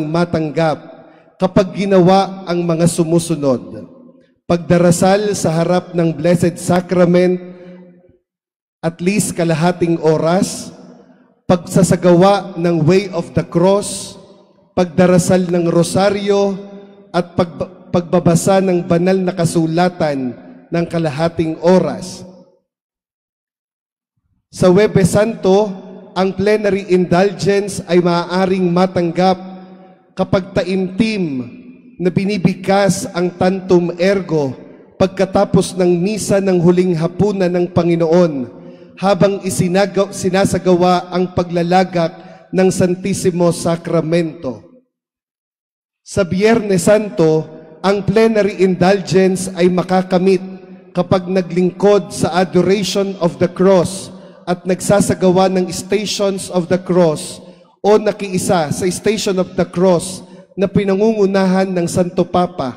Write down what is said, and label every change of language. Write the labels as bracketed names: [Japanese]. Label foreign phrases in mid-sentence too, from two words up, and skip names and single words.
[Filipino] matanggap kapag ginawa ang mga sumusunod: pagdarasal sa harap ng [English] Blessed Sacrament at least [Filipino] kalahating oras, pagsasagawa ng [English] Way of the Cross, [Filipino] pagdarasal ng rosaryo, at pagbabasa ng banal na kasulatan ng kalahating oras. Sa Huwebes Santo, ang [English] plenary indulgence [Filipino] ay maaaring matanggap kapag taimtim na binibigkas ang tantum ergo pagkatapos ng misa ng huling hapunan ng Panginoon habang sinasagawa ang paglalagak ng Santissimo Sacramento. Sa Biyernes Santo, ang [English] plenary indulgence [Filipino] ay makakamit kapag naglingkod sa [English] Adoration of the Cross [Filipino] at nagsasagawa ng [English] Stations of the Cross [Filipino] o nakiisa sa [English] Station of the Cross [Filipino] na pinangungunahan ng Santo Papa.